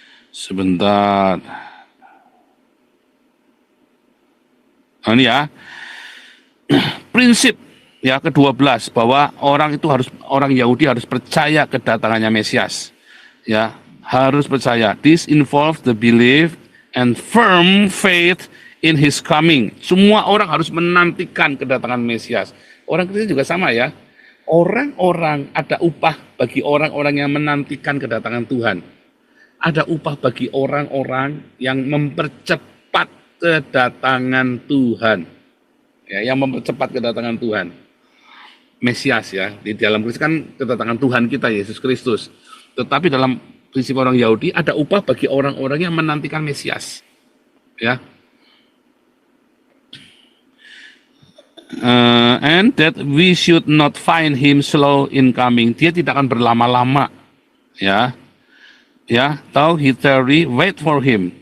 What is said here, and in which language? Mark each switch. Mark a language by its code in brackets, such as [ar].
[id] Sebentar. Nah, ini ya, prinsip ya ke-12 bahwa orang Yahudi harus percaya kedatangannya Mesias. Ya, harus percaya. [en] This involves the belief and firm faith in his coming. [id] Semua orang harus menantikan kedatangan Mesias. Orang Kristen juga sama ya. Orang-orang, ada upah bagi orang-orang yang menantikan kedatangan Tuhan. Ada upah bagi orang-orang yang mempercepat kedatangan Tuhan, ya, yang mempercepat kedatangan Tuhan, Mesias ya. Di dalam Kristus kan kedatangan Tuhan kita Yesus Kristus. Tetapi dalam prinsip orang Yahudi ada upah bagi orang-orang yang menantikan Mesias, ya. [en] And that we should not find him slow in coming. [id] Dia tidak akan berlama-lama, ya. [en] Ya, tahu he tarry, wait for him.